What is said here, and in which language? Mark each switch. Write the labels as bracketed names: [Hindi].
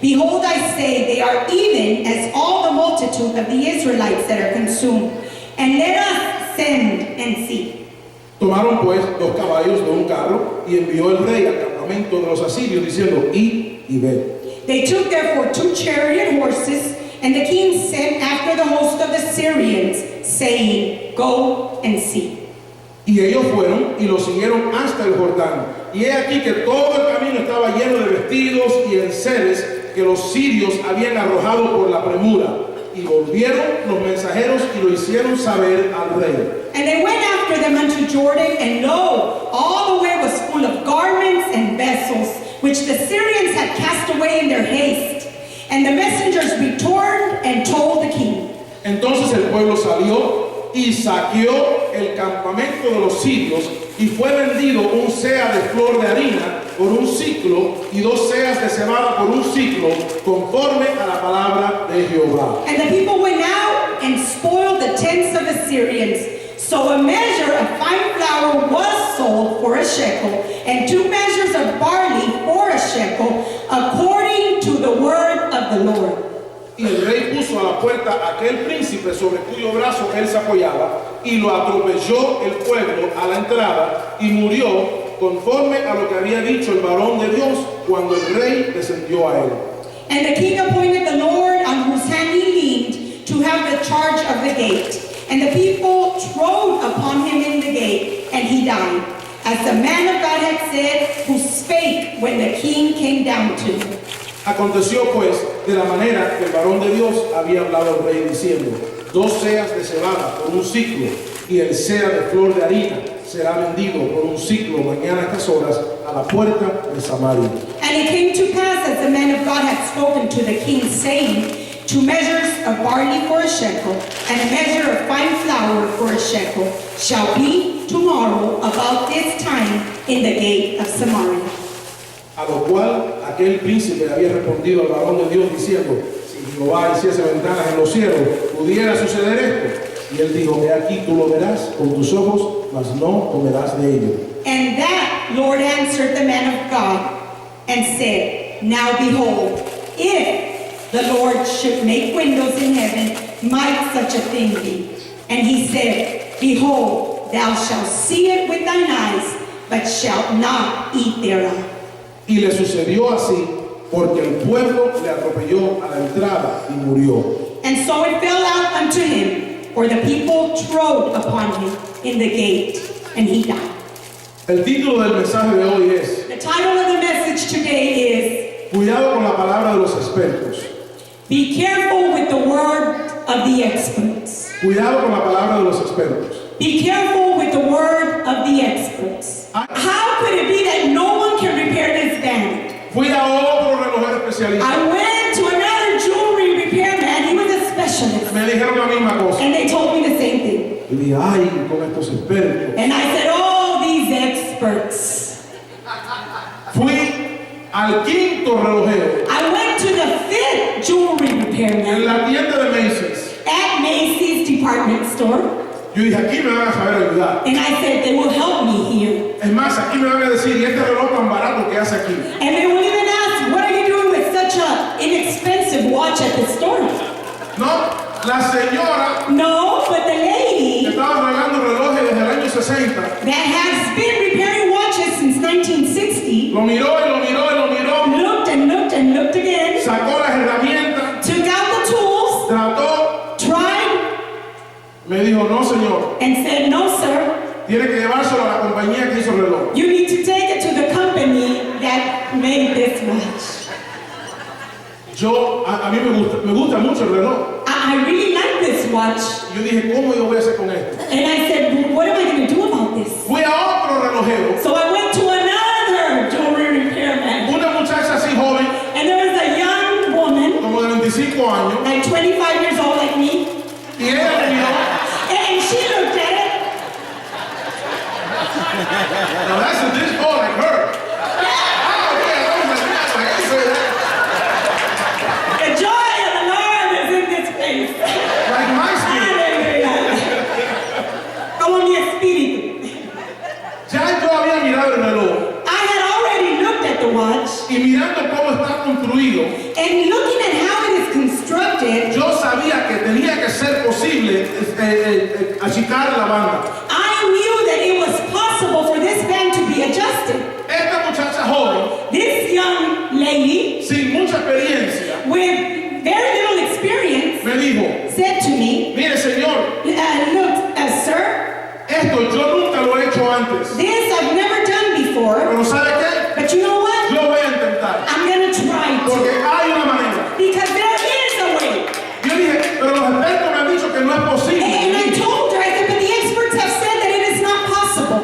[English] Behold, I say, they are even as all the multitude of the Israelites that are consumed. And let us send and see. [Spanish] Tomaron pues 2 caballos de un carro y envió el rey al campamento de los asirios diciendo, id y ved. [English] They took therefore 2 chariot horses, and the king sent after the host of the Syrians, saying, Go and see. [Spanish] Y ellos fueron y lo siguieron hasta el Jordán. Y he aquí que todo el camino estaba lleno de vestidos y enseres que los sirios habían arrojado por la premura. Y volvieron los mensajeros y lo hicieron saber al rey. [English] And they went after them unto Jordan, and lo, all the way was full of garments and vessels, which the Syrians had cast away in their haste. And the messengers returned and told the king. [Spanish] Entonces el pueblo salió y saqueó el campamento de los sirios, y fue vendido un sea de flor de harina por un siclo y 2 seas de cebada por un siclo, conforme a la palabra de Jehová. [English] And the people went out and spoiled the tents of the Syrians. So a measure of fine flour was sold for a shekel, and 2 measures of barley for a shekel, according to the word of the Lord. [Spanish] Y el rey puso a la puerta a aquel príncipe sobre cuyo brazo él se apoyaba, y lo atropelló el pueblo a la entrada, y murió conforme a lo que había dicho el varón de Dios cuando el rey descendió a él. [English] And the king appointed the Lord on whose hand he leaned to have the charge of the gate. And the people trode upon him in the gate, and he died, as the man of God had said, who spake when the king came down to him. [Spanish] Aconteció pues de la manera que el varón de Dios había hablado al rey diciendo: 2 seas de cebada por un ciclo, y el sea de flor de harina será vendido por un ciclo mañana a estas horas a la puerta de Samaria. [English] And it came to pass, as the man of God had spoken to the king, saying, 2 measures of barley for a shekel, and a measure of fine flour for a shekel, shall be tomorrow about this time in the gate of Samaria. [Spanish] A lo cual aquel príncipe había respondido al varón de Dios diciendo: si Jehová hiciese ventanas en los cielos, ¿pudiera suceder esto? Y él dijo: he aquí tú lo verás con tus ojos, mas no comerás de ello. [English] And that Lord answered the man of God, and said, now behold, if the Lord should make windows in heaven, might such a thing be? And he said, behold, thou shalt see it with thine eyes, but shalt not eat thereof. [Spanish] Y le sucedió así, porque el pueblo le atropelló a la entrada y murió. [English] And so it fell out unto him, for the people trode upon him in the gate, and he died. [Spanish] El título del mensaje de hoy es: [English] The title of the message today [Spanish] cuidado con la palabra de los expertos. [English] is, Be careful with the word of the experts. [Spanish] Cuidado con la palabra de los expertos. [English] Be careful with the word of the experts. How could it be that no one can repair this band? [Spanish] Fui a otro relojero especialista. [English] I went to another jewelry repairman. He was a specialist. [Spanish] Me dijeron la misma cosa. [English] And they told me the same thing. [Spanish] Y dije: ay, con estos expertos. [English] And I said, oh, these experts. [Spanish] Fui al 5º relojero [English] I went to the 5th jewelry [Spanish] en [English] repairman [Spanish] la tienda de Macy's. [English] at Macy's department store. [Spanish] Yo dije: aquí me van a saber ayudar. [English] And I said, they will help me here. [Spanish] Es más, aquí me van a decir: ¿y este reloj tan barato que hace aquí? [English] And they will even ask, what are you doing with such an inexpensive watch at the store? [Spanish] No, la señora [English] No, but the lady [Spanish] estaba arreglando relojes desde el año 60. [English] that has been repairing watches since 1960 [Spanish] Lo miró y lo miró y lo miró. [English] looked and looked and looked again, [Spanish] Sacó las herramientas, [English] took out the tools, [Spanish] trató, [English] tried, [Spanish] me dijo: no, señor, [English] and said, no, sir, [Spanish] tiene que llevárselo a la compañía que hizo el reloj. [English] you need to take it to the company that made this watch. [Spanish] A mí me gusta mucho el reloj. [English] I really like this watch. [Spanish] Yo dije: ¿cómo yo voy a hacer con esto? [English] And I said, well, what am I going to do about this? [Spanish] Fui a otro relojero. [English] So I went to another jewelry repairman. [Spanish] Una muchacha así joven, [English] And there was a young woman, [Spanish] como de 25 años, [English] like 25 years old like me, [Spanish] y ella me miró. [English] and she looked at it. Now that's a dish oh, like her. Oh, yeah, that was like, I can say that. The joy of the Lord is in this place. Like my skin. [Spanish] Aleluya. Como mi espíritu. Ya yo había mirado el reloj [English] I had already looked at the watch, [Spanish] y mirando cómo está construido, [English] and looking at how it is constructed, [Spanish] yo sabía que tenía que ser posible achicar la banda. [English] I knew that it was possible for this band to be adjusted. [Spanish] Esta muchacha joven, [English] This young lady, [Spanish] sin mucha experiencia, [English] with very little experience, [Spanish] me dijo: [English] said to me, [Spanish] mire, señor, [English] look, sir, [Spanish] esto yo nunca lo he hecho antes, [English] this I've never done before, [Spanish] pero ¿sabe qué? [English] but you know what? [Spanish] Yo voy a intentar, [English] I'm going to try [Spanish] porque [English] to, [Spanish] hay una manera. [English] because there is a way. [Spanish] Yo dije: pero los expertos me han dicho que no es posible. [English] And I told her, I said, but the experts have said that it is not possible.